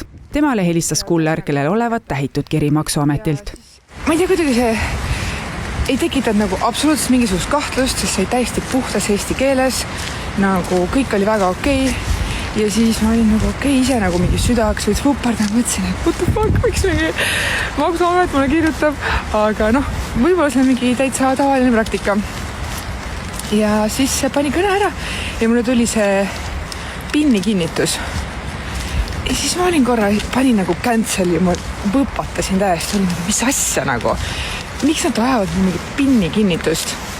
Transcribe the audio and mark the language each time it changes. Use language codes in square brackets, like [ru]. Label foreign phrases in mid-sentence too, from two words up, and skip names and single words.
[et] Temale helistas kuller, kellel olevat tähitud kiri Maksuametilt. Ma ei tea, kuidagi see ei tekitanud nagu absoluutselt mingisugust kahtlust, sest see oli täiesti puhtas eesti keeles, nagu kõik oli väga okei. Ja siis ma olin nagu okei, ise nagu mingi südaks või upardanud, mõtlesin, et [en] what the fuck, [et] miks mingi Maksuamet mulle kirjutab, aga võib-olla see on mingi täitsa tavaline praktika. Ja siis pani kõne ära ja mulle tuli see PIN-i kinnitus. Ja siis ma olin korra, panin nagu cancel ja ma võpatasin täiesti, olin nagu, mis asja nagu, miks nad ajavad mingi PIN-i kinnitust?